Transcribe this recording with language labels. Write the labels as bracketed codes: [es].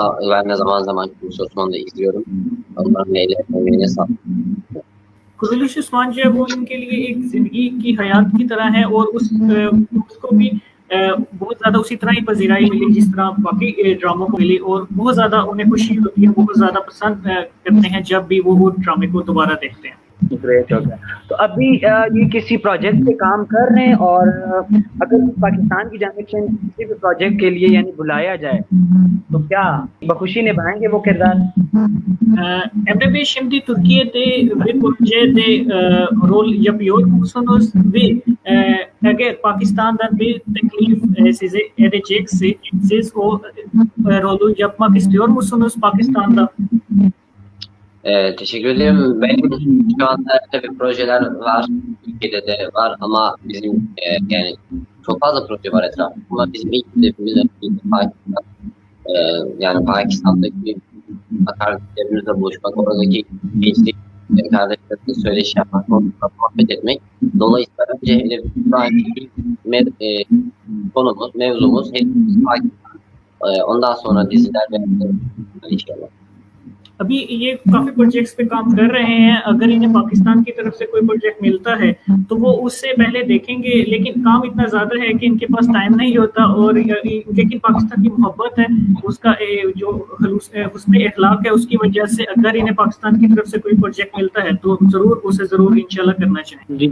[tr] Ben de zaman zaman Kuruluş Osman'ı da izliyorum. Onların eline sağlık. [hi] Kurulus Usman जो है वो इनके लिए एक जिंदगी की हयात की तरह है और उसको भी बहुत ज़्यादा उसी तरह ही पजीराई मिली जिस तरह बाकी ड्रामों को मिली, और बहुत ज़्यादा उन्हें खुशी होती है, बहुत ज़्यादा पसंद करते हैं जब भी वो ड्रामे को दोबारा देखते हैं। ग्रेट हो गया। तो अभी ये किसी प्रोजेक्ट पे काम कर रहे हैं, और अगर पाकिस्तान की जानिब से किसी भी प्रोजेक्ट के लिए यानी बुलाया जाए तो क्या बखुशी निभाएंगे वो किरदार? [tr] Emre Bey, şimdi Türkiye'de bir projede rol yapıyorsunuz ve eğer Pakistan'dan bir teklif size edecekse siz o rolü yapmak istiyor musunuz Pakistan'da? Teşekkür ederim. Benim şu anda tabii projeler var. Türkiye'de de var ama bizim yani çok fazla proje var etrafında. Ama bizim ilk hedefimiz Pakistan. Yani Pakistan'daki kardeşlerimizle buluşmak, oradaki gençlik kardeşlerimizle söyleşi yapmak, onlarla muhabbet etmek. Dolayısıyla önce hedefimiz konumuz, mevzumuz hepimiz Pakistan. Ondan sonra diziler ve inşallah. [hi] अभी ये काफी projects पे काम कर रहे हैं, अगर इन्हें पाकिस्तान की तरफ से कोई प्रोजेक्ट मिलता है तो वो उससे पहले देखेंगे, लेकिन काम इतना ज्यादा है कि इनके पास टाइम नहीं होता, और लेकिन पाकिस्तान की मोहब्बत है, उसका जो हुस्न इखलाक है, उसकी वजह से अगर इन्हें पाकिस्तान की तरफ से कोई प्रोजेक्ट मिलता है तो जरूर उसे जरूर इंशाल्लाह करना चाहिए।